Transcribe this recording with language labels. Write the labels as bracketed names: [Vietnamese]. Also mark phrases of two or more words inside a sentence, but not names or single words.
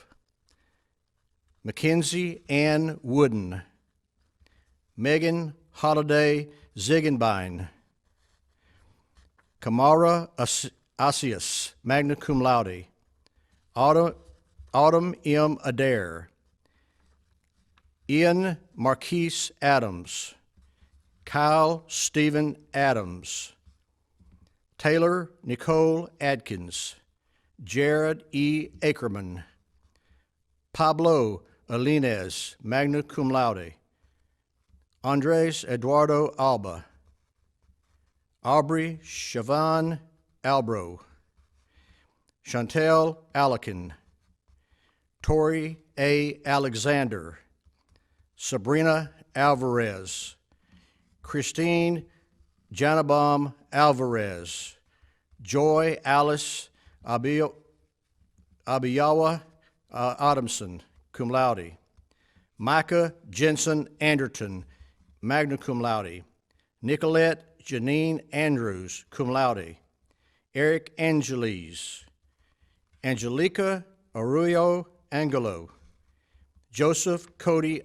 [English] Mackenzie Ann Wooden. Megan Holiday Ziegenbein. Kamara Asius, [Latin] magna cum laude. [English] Autumn M. Adair. Ian Marquise Adams. Kyle Stephen Adams, Taylor Nicole Adkins, Jared E. Ackerman, Pablo Alines, [Latin] magna cum laude, [English] Andres Eduardo Alba, Aubrey Siobhan Albro, Chantel Alikin, Tori A. Alexander, Sabrina Alvarez, Christine Janabam Alvarez, Joy Alice Abiyawa Adamson, [Latin] cum laude, [English] Micah Jensen Anderton, [Latin] magna cum laude, [English] Nicolette Janine Andrews, [Latin] cum laude, [English] Eric Angeles, Angelica Arroyo Angelo, Joseph Cody